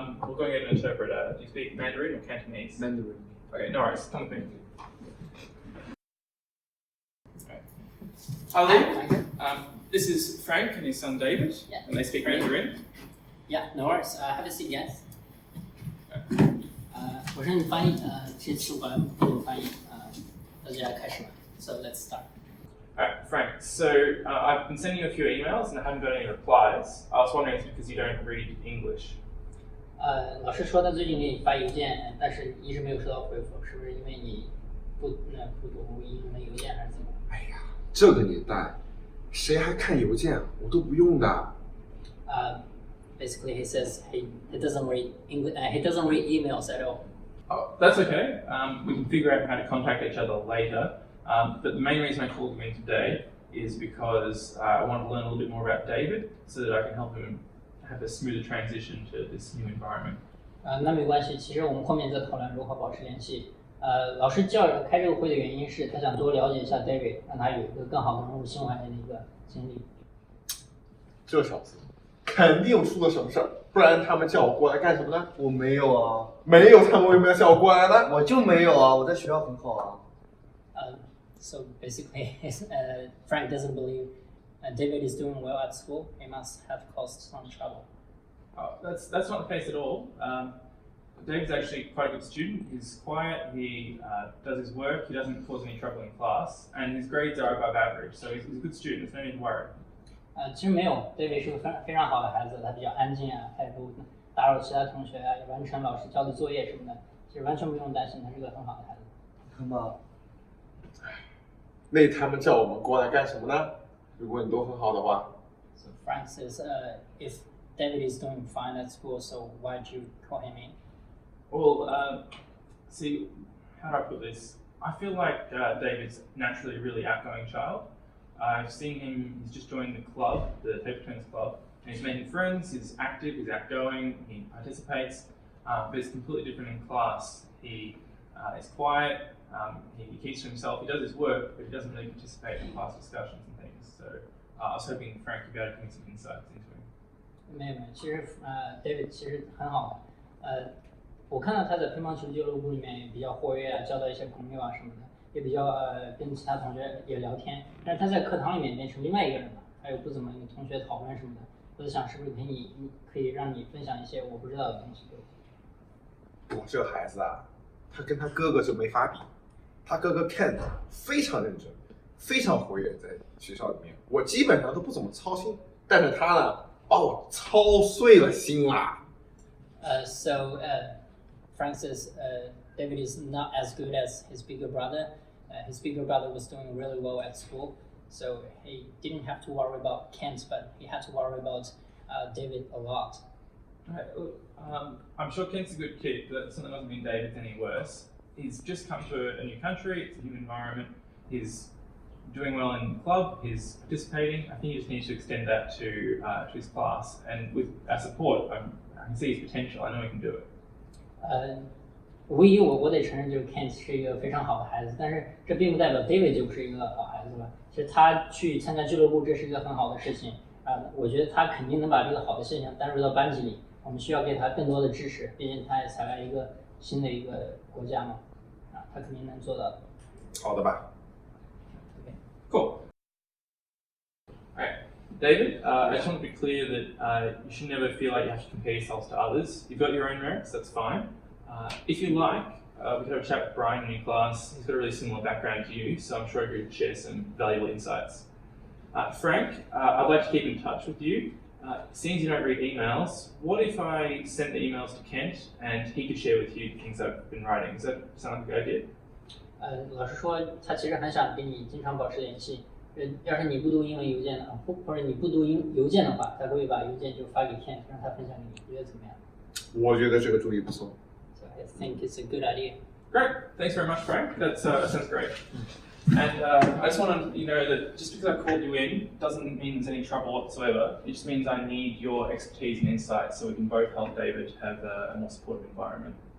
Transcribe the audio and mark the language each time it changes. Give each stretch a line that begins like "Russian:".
English: We're going to get an interpreter. Do you speak Mandarin or Cantonese? Mandarin. Okay, no worries. Come with me. Hi there. This is Frank and his son David, and they speak Mandarin. Yeah, no worries. Have a seat, guys.
Chinese: 我是你翻译，这次我来帮你翻译，大家开始吧。
English: So let's start. Alright, Frank. So I've been sending you a few emails and I haven't got any replies. I was wondering if it's because you don't read English.
Chinese: 老师说他最近给你发邮件，但是一直没有收到回复，是不是因为你不读英文邮件还是怎么？哎呀，这个年代，谁还看邮件？我都不用的。
English: Basically, he says he doesn't read English. He doesn't read emails at all. Oh, that's okay. We can figure out how to contact each other later. But the main reason I called you in today is because I want to learn a little bit more about David so that I can help him have a smoother transition to this new environment.
Chinese: 那没关系，其实我们后面再讨论如何保持联系。老师开这个会的原因是他想多了解一下 David， 让他有一个更好的融入新环境的一个经历。这小子肯定出了什么事儿，不然他们叫我过来干什么呢？我没有啊，没有，他们为什么要叫我过来呢？我就没有啊，我在学校很好啊。
English: So basically, Frank doesn't believe David is doing well at school. He must have caused some trouble. That's not the case at all. David's actually quite a good student. He's quiet, he does his work, he doesn't cause any trouble in class, and his grades are above average, so he's a good student, there's no need to worry.
Chinese: 其实没有 ，David 是个非常好的孩子，他比较安静啊，他也不打扰其他同学啊，也完成老师交的作业什么的，其实完全不用担心，他是个很好的孩子。看吧，那他们叫我们过来干什么呢？如果你都很好的话。
English: So Frank says, if David is doing fine at school, so why did you call him in? Well, see, how do I put this? I feel like David's naturally a really outgoing child. I've seen him, he's just joined the club, the Paper Twins Club, and he's making friends, he's active, he's outgoing, he participates, but he's completely different in class. He is quiet, he keeps to himself, he does his work, but he doesn't really participate in class discussions and things. So I was hoping Frank would be able to give me some insights into him.
Chinese: 没有，其实David 其实很好，我看到他在乒乓球俱乐部里面也比较活跃啊，交到一些朋友啊什么的，也比较跟其他同学也聊天。但是他在课堂里面变成另外一个人了，还有不怎么跟同学讨论什么的。我在想是不是可以让你分享一些我不知道的东西给我。我这孩子啊，他跟他哥哥就没法比。他哥哥 Ken 非常认真，非常活跃在学校里面，我基本上都不怎么操心，但是他呢，把我操碎了心啦。
English: So Frank says David is not as good as his bigger brother. His bigger brother was doing really well at school, so he didn't have to worry about Kent, but he had to worry about David a lot. Right, I'm sure Kent's a good kid, but something doesn't mean David's any worse. He's just come to a new country, it's a new environment, he's doing well in the club, he's participating. I think he just needs to extend that to his class, and with our support, I can see his potential, I know he can do it.
Chinese: 唯一我得承认，就是 Kent 是一个非常好的孩子，但是这并不代表 David 就不是一个好孩子了。其实他去参加俱乐部，这是一个很好的事情我觉得他肯定能把这个好的现象带入到班级里。我们需要给他更多的支持，毕竟他也才来一个新的一个国家嘛，他肯定能做到的。好的吧。
English: Cool. Alright, David, I just want to be clear that you should never feel like you have to compare yourselves to others. You've got your own merits, that's fine. If you like, we could have a chat with Brian in your class. He's got a really similar background to you, so I'm sure he could share some valuable insights. Frank, I'd like to keep in touch with you. Seeing as you don't read emails, what if I sent the emails to Kent and he could share with you the things I've been writing? Does that sound like a good idea?
Chinese: 老师说他其实很想跟你经常保持联系。要是你不读英文邮件的，或者你不读邮件的话，他会把邮件就发给 Kent， 让他分享给你，你觉得怎么样？我觉得这个主意不错。
English: So I think it's a good idea. Great. Thanks very much, Frank. That sounds great. And I just want to know that just because I called you in doesn't mean there's any trouble whatsoever. It just means I need your expertise and insights so we can both help David have a more supportive environment.